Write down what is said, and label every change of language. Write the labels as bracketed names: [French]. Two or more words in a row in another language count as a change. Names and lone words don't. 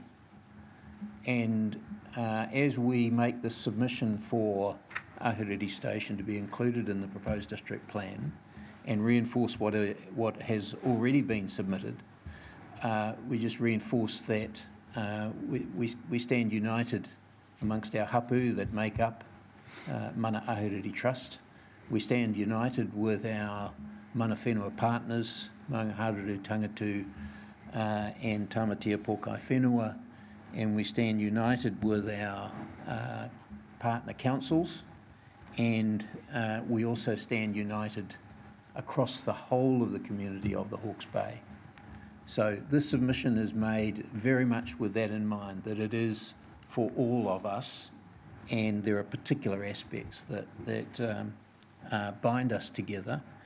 [English] And as we make the submission for Ahuriri Station to be included in the proposed district plan and reinforce what has already been submitted, we just reinforce that we stand united amongst our hapu that make up Mana Ahuriri Trust. We stand united with our [Māori] mana whenua [English] partners, Maunga Hareru Tangatu and Tamatea Pōkai Whenua, and we stand united with our partner councils, and we also stand united across the whole of the community of the Hawke's Bay. So this submission is made very much with that in mind, that it is for all of us, and there are particular aspects that bind us together.